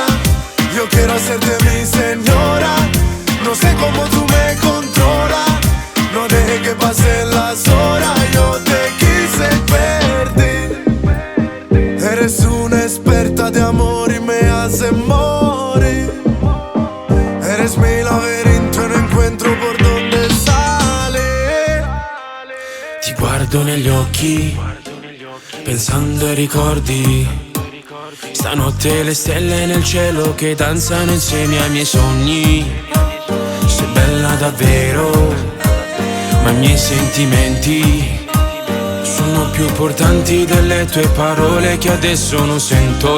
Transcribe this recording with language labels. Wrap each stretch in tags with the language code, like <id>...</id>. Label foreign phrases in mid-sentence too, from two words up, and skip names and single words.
<es>Yo quiero hacerte mi señora. No sé cómo tú me controlas. No deje que pasen las horas. Yo te quise perder. Eres una experta de amor y me hace morir. Eres mi laberinto e non encuentro por dónde salir.</es> <it>Ti guardo negli occhi, pensando ai ricordi. Stanotte le stelle nel cielo che danzano insieme ai miei sogni. Sei bella davvero, ma i miei sentimenti sono più importanti delle tue parole che adesso non sento.</it>